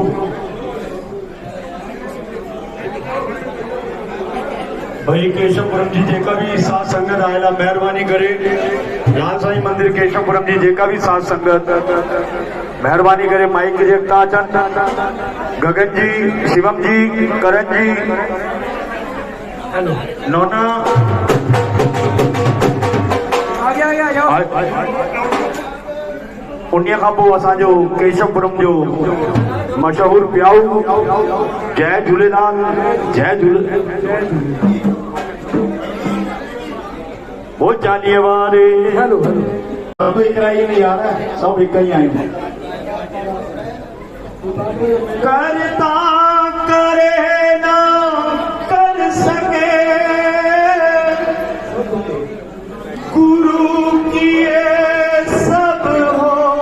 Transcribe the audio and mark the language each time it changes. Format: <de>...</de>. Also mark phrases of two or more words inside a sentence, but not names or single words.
<sd>भाई केशवपुरम जी जेका भी साथ संगत आयला मेहरबानी करे। लाल साईं मंदिर केशवपुरम जी जेका भी साथ संगत मेहरबानी करे माइक देखता अचन। गगन जी, शिवम जी, करण जी, नोना उन्हीअ खां पोइ असांजो केशवपुरम जो मशहूर प्याऊ जय झूलेलाल जय झूले वो चालीह वारे</sd> <hi>सब एक ही नहीं आ रहा है, सब एक ही आए हैं। करता करे ना कर सके गुरु किए सब हो</hi>